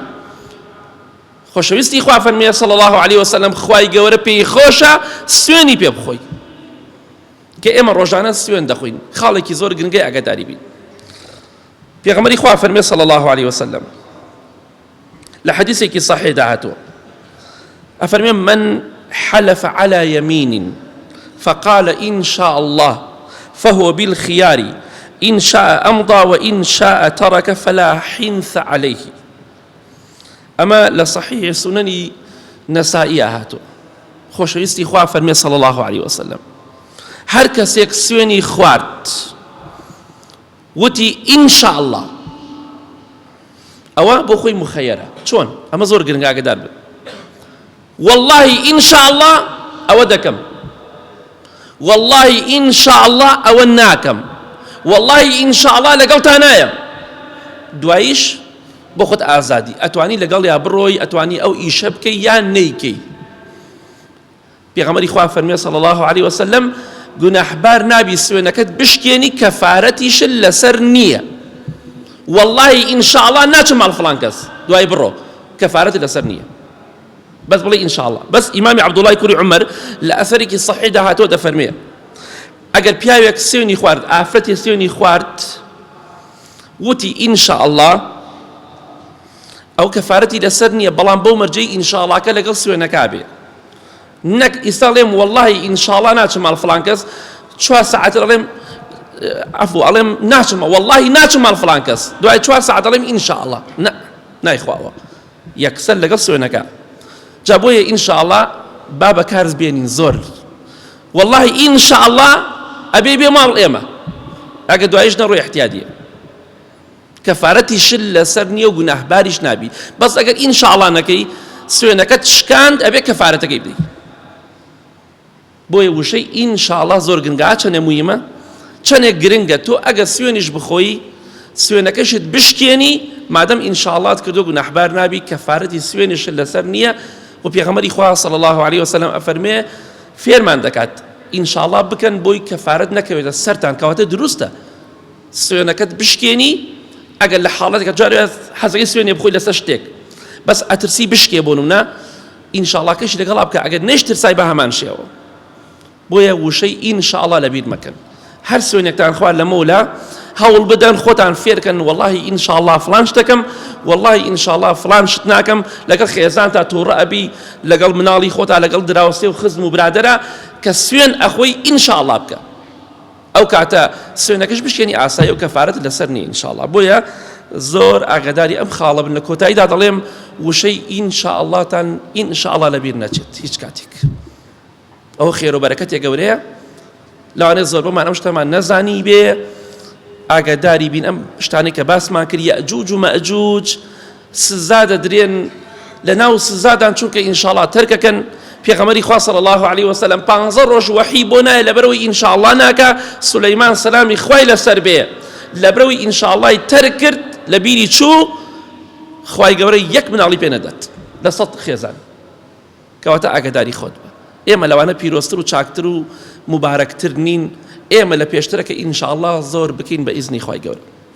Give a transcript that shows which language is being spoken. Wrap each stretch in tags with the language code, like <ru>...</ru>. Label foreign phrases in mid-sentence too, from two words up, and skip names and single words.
<ckb>خۆشەویستی خوا فەرمێ</ckb> <ar>صلی الله علیه وسلم</ar> <ckb>خوای گەورە پێی خۆشە سوێنی پێ بخۆی. کە ئێمە ڕۆژانە سوێن دەخۆین. خاڵێکی زۆر گرنگەی ئاگاداری بین. پێغەمبەری خوا فەرمێ</ckb> <ar>صلی الله علیه وسلم</ar> <ckb>لە حەدیثێکی صحیح داهاتوە، ئەفەرمێ</ckb> <ar>من حلف على يمين فقال إن شاء الله فهو بالخيار إن شاء أمضى وإن شاء ترك فلا حنث عليه. أما لصحيح سنن نسائي</ar> <ckb>هاتو خۆشەویستی خوا فەرمێ</ckb> <ar>صلی الله علیه وسلم</ar> <ckb>هەر کەسێک سوێنی خوارد وتی</ckb> <ar>إن شاء الله،</ar> <ckb>ئەوە بۆ خۆی مخەیەرە. چۆن؟ ئەمە زۆر گرنگە ئاگادار بن.</ckb> <ar>والله إن شاء الله</ar> <ckb>ئەوە دەکەم،</ckb> <ar>والله إن شاء الله</ar> <ckb>ئەوە ناکەم،</ckb> <ar>والله إن شاء الله</ar> <ckb>لەگەڵ تا نایەم. دواییش بۆ خۆت ئازادی، ئەتوانی لەگەڵ یا بڕۆی، ئەتوانی ئەو ئیشە بکەی یان نەیکەی. پێغەمبەری خوا فەرمێ</ckb> <ar>صلی الله علیه وسلم</ar> <ckb>گوناحبار نابی سوێنەکەت بشکێنی کەفارەتیش لەسەر نییە.</ckb> <ar>والله إن شاء الله</ar> <ckb>ناچم ماڵ فڵان کەس، دوای بڕۆ، کەفارەتی لەسەر نییە. بس بڵێ</ckb> <ar>إن شاء الله.</ar> <ckb>بس ئیمامی عەبدوڵڵای کوڕی عومەر لە ئەثەرێکی صەحیح داهاتوە دەفەرمێ ئەگەر پیاوێک سوێنی خوارد، ئافرەتی سوێنی خوارد وتی</ckb> <ar>إن شاء الله،</ar> <ckb>ئەو کەفارەتی لەسەر نییە، بەڵام بەو مەرجەی</ckb> <ar>إن شاء الله</ar> <ckb>کە لەگەڵ سوێنەکا بێ. نەک ئێستا ئەڵێم</ckb> <ar>والله إن شاء الله</ar> <ckb>ناچم ماڵ فڵان کەس، 4 ساعات ئەڵێم عفو ئەڵێم ناچم، والله ناچم ماڵ فڵان کەس، دوای 4 ساعات ئەڵێم</ckb> <ar>إن شاء الله.</ar> <ckb>نە، نایخواوە، یەکسەر لەگەڵ سوێنەکە. جا بۆیە</ckb> <ar>إن شاء الله</ar> <ckb>با بەکارز بێنین زۆر.</ckb> <ar>والله إن شاء الله</ar> <ckb>ئەبێ بێ ماڵ ئێمە، ئەگە دوایش نەڕۆی احتیادیە، کەفارەتیش لەسەر نییە و گوناحباریش نابی. بەس ئەگەر</ckb> <ar>إن شاء الله</ar> <ckb>نەکەی، سوێنەکەت شکاند، ئەبێ کەفارەتەکەی بدەیت. بۆیە وشەی</ckb> <ar>إن شاء الله</ar> <ckb>زۆر گرنگە. چەندێک موهیمە، چەندێک گرنگە تۆ ئەگەر سوێنیش بخۆی، سوێنەکەشت بشکێنی، مادەم</ckb> <ar>إن شاء الله</ar> <ckb>کردو گوناحبار نابی، کەفارەتی سوێنیش لەسەر نییە. و پێغەمبەری خوا</ckb> <ar>صلی الله علیه وسلم</ar> <ckb>ئەفەرمێ فێرمان دەکات</ckb> <ar>إن شاء الله</ar> <ckb>بکەن بۆی کەفارەت نەکەوێتە سەرتان، کەواتە دروستە سوێنەکەت بشکێنی. ئەگەر لە حاڵەتێکە جارێ حەزەکەی سوێنێ بخۆی لەسەر شتێک، بەس ئەترسی بشکێ بۆ نمونە،</ckb> <ar>إن شاء الله</ar> <ckb>کەشی لەگەڵا بکە، ئەگەر نەیشترسای بە هەمان شێوە. بۆیە وشەی</ckb> <ar>إن شاء الله</ar> <ckb>لەبیر مەکەن. هەر سوێنێکتان خوارد لە مەولا هەوڵ بدەن خۆتان فێرکەن،</ckb> <ar>والله إن شاء الله</ar> <ckb>فلان شتەکەم،</ckb> <ar>والله إن شاء الله</ar> <ckb>فلان شت ناکەم، لەگەڵ خێزان تا تووڕە ئەبی، لەگەڵ مناڵی خۆتا، لەگەڵ دراوسێ و خزم و برادەرە، کە سوێن ئەخۆی</ckb> <ar>إن شاء الله</ar> <ckb>بکە. ئەو کاتە سوێنەکەش بشکێنی ئاسایی و کەفارەت لەسەر نییە</ckb> <ar>إن شاء الله.</ar> <ckb>بۆیە زۆر ئاگاداری ئەم خاڵە بن. لە کۆتاییدا دەڵێم وشەی</ckb> <ar>إن شاء الله</ar> <ckb>تان</ckb> <ar>إن شاء الله</ar> <ckb>لەبیر نەچێت هیچ کاتێک. ئەو خێر و بەرەکەتێک گەورەیە، لەوانەیە زۆر بۆمان ئەم شتەمان نەزانی بێ. ئاگاداری بین ئەم شتانەی کە باسمان کرد، یەئجوج و مەئجوج سزا دەدرێن، لە ناو سزادان چونکە</ckb> <ar>إن شاء الله</ar> <ckb>تەرکەکەن. پێغەمبەری خوا</ckb> <ar>صلی الله علیه وسلم</ar> <ckb>15 ڕۆژ وەحی بۆ نایە لەبەرەوەی</ckb> <ar>إن شاء الله</ar> <ckb>ناکە. سولەیمان سەلامی خوای لەسەر بێ لەبەرەوەی</ckb> <ar>إن شاء الله</ar> <ckb>تەرک کرد، لە بیری چوو، خوای گەورە یەک مناڵی پێ نەدات لە 100 خێزان. کەواتە ئاگاداری خۆت بە. ئێمە لەوانە پیرۆستر و چاکتر و مبارەکتر نین، ئێمە لە پێشترەکە</ckb> <ar>إن شاء الله</ar> <ckb>زۆر بکەین بە ئیزنی خوای گەورە.</ckb>